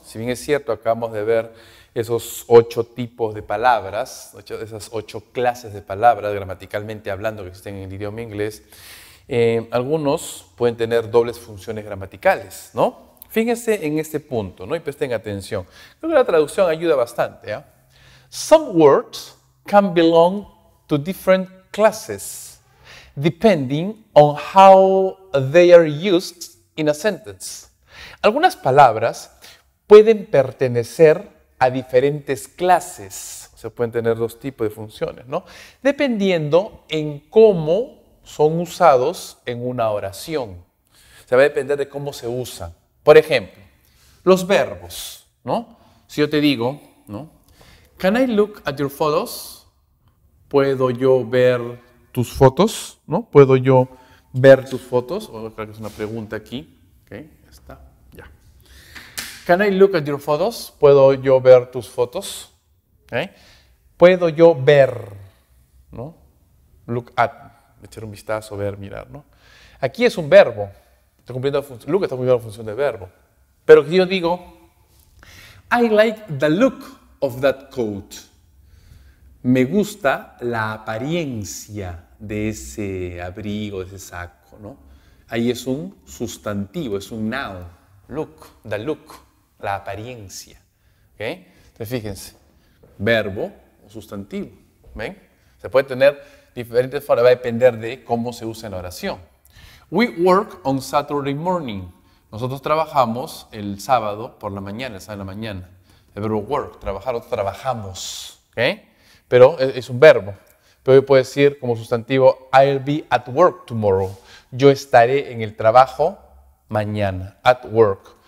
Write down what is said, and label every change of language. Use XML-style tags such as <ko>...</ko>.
<es>Si bien es cierto, acabamos de ver esos 8 tipos de palabras, esas 8 clases de palabras gramaticalmente hablando que existen en el idioma inglés, algunos pueden tener dobles funciones gramaticales, ¿no? Fíjense en este punto, ¿no? Y presten atención. Creo que la traducción ayuda bastante, ¿eh?</es> <en>Some words can belong to different classes depending on how they are used in a sentence.</en> <es>Algunas palabras pueden pertenecer a diferentes clases, o sea, pueden tener 2 tipos de funciones, ¿no? Dependiendo en cómo son usados en una oración. O sea, va a depender de cómo se usan. Por ejemplo, los verbos, ¿no? Si yo te digo, ¿no?</es> <en>Can I look at your photos?</en> <es>¿Puedo yo ver tus fotos? ¿No? ¿Puedo yo ver tus fotos? O creo que es una pregunta aquí. Ok, ya está, ya.</es> <en>Can I look at your photos?</en> <es>¿Puedo yo ver tus fotos? ¿Okay? ¿Puedo yo ver? ¿No? Look at, echar un vistazo, ver, mirar, ¿no? Aquí es un verbo. Está cumpliendo look está cumpliendo la función de verbo. Pero si yo digo, I like the look of that coat. Me gusta la apariencia de ese abrigo, de ese saco, ¿no? Ahí es un sustantivo, es un noun. Look, the look, la apariencia. ¿Okay? Entonces fíjense, verbo o sustantivo. ¿Ven? Se puede tener diferentes formas, va a depender de cómo se usa en la oración.</es> <en>We work on Saturday morning.</en> <es>Nosotros trabajamos el sábado por la mañana, el sábado de la mañana. El verbo work, trabajar, nosotros trabajamos. ¿Okay? Pero es un verbo. Pero yo puedo decir como sustantivo, I'll be at work tomorrow. Yo estaré en el trabajo mañana. At work.</es>